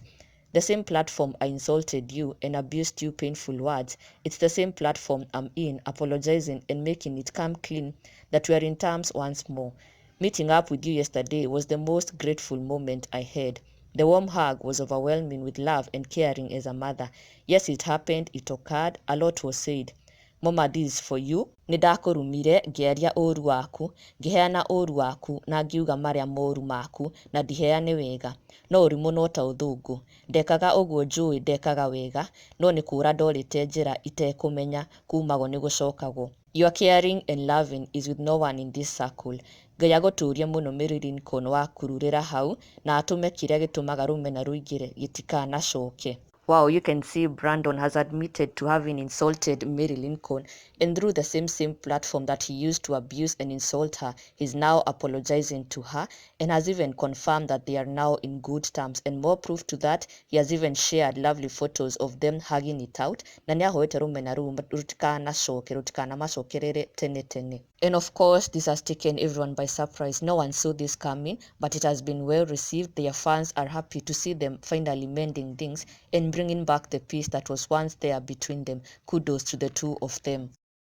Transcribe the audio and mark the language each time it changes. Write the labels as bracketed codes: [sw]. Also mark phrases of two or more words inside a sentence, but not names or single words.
[en] The same platform I insulted you and abused you painful words, it's the same platform I'm in, apologizing and making it come clean that we are in terms once more. Meeting up with you yesterday was the most grateful moment I had. The warm hug was overwhelming with love and caring as a mother. Yes, it happened, it occurred, a lot was said. Mama, this is for you. [ki] Nĩndakũrumire ngĩaria ũũru waku, ngĩheana ũũru waku na ngiuga marĩa moru maku na ndiheane wega. No ũrimũ no ta ũthũngũ. Ndekaga ũguo njũĩ ndekaga wega, no nĩ kũũra ndorĩte njĩra itekũmenya kumagwo nĩ gũcokagwo. [en] Your caring and loving is with no one in this circle. [ki] Ngai agũtũũrie mũno Mary Lincoln wa kũrurĩra hau na atũme kĩrĩa gĩtũmaga rũmena rũingĩre gĩtikanacoke." [en] Wow, you can see Brandon has admitted to having insulted Mary Lincoln, and through the same platform that he used to abuse and insult her, he's now apologizing to her and has even confirmed that they are now in good terms. And more proof to that, he has even shared lovely photos of them hugging it out. [ki] Na nĩahoete rũmena rũu rũtikanamacokerere tene tene. [en] And of course, this has taken everyone by surprise. No one saw this coming, but it has been well received. Their fans are happy to see them finally mending things and bringing back the peace that was once there between them. Kudos to the two of them.